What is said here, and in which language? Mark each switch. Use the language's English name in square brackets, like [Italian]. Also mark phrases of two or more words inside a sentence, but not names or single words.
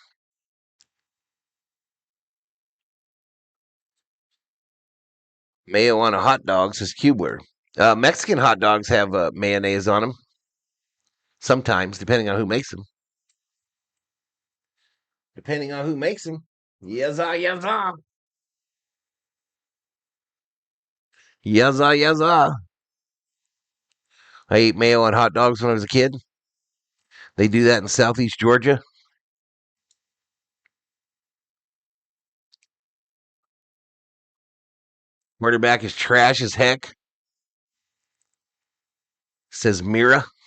[English] Mayo on a hot dog, says Kubler. Mexican hot dogs have mayonnaise on them. Sometimes, depending on who makes them. Depending on who makes them. Yezza, yezza. Yezza, yezza. I ate mayo on hot dogs when I was a kid. They do that in Southeast Georgia. Quarterback is trash as heck, says Mira.